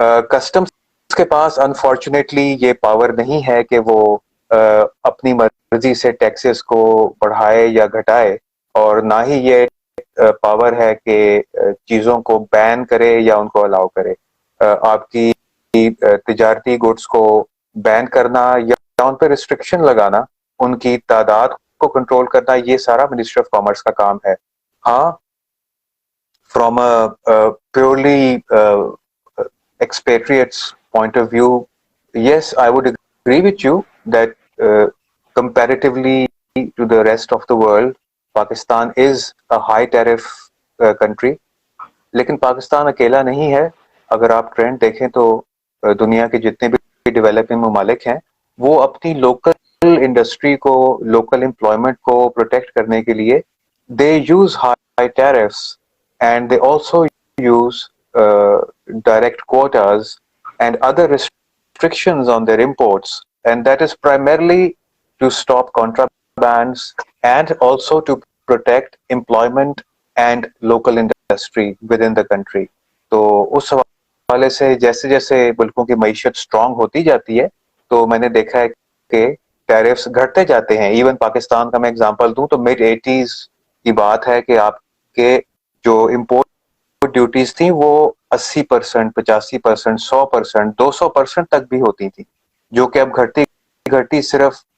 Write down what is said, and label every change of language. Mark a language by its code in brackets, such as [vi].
[ur] Customs کے پاس unfortunately یہ power نہیں ہے کہ وہ اپنی مرضی سے ٹیکسز کو بڑھائے یا گھٹائے, اور نہ ہی یہ پاور ہے کہ چیزوں کو بین کرے یا ان کو الاؤ کرے. آپ کی تجارتی گڈس کو بین کرنا یا ان پہ ریسٹرکشن لگانا, ان کی تعداد کو کنٹرول کرنا, یہ سارا منسٹری آف کامرس کا کام ہے. [en] ہاں, from a purely expatriate's point of view, yes, I would agree with you that comparatively to the rest of the world, Pakistan is a high tariff country. [ur] لیکن پاکستان اکیلا نہیں ہے. اگر آپ ٹرینڈ دیکھیں تو دنیا کے جتنے بھی ڈیولپنگ ممالک ہیں وہ اپنی لوکل انڈسٹری کو, لوکل امپلائمنٹ کو پروٹیکٹ کرنے کے لیے [en] they use high tariffs, and they also use direct quotas and other restrictions on their imports, and that is primarily to stop contrabands and also to protect employment and local industry within the country. [ur] تو اس حوالے سے جیسے جیسے ملکوں کی معیشت strong ہوتی جاتی ہے تو میں نے دیکھا ہے کہ ٹیرفز گھٹتے جاتے ہیں. ایون پاکستان کا میں اگزامپل دوں تو mid 80s کی بات ہے کہ آپ کے جو امپورٹ ڈیوٹیز تھیں وہ 80%, 85%, 100%, 200% تک بھی ہوتی تھیں, جو کہ اب گھٹتی صرف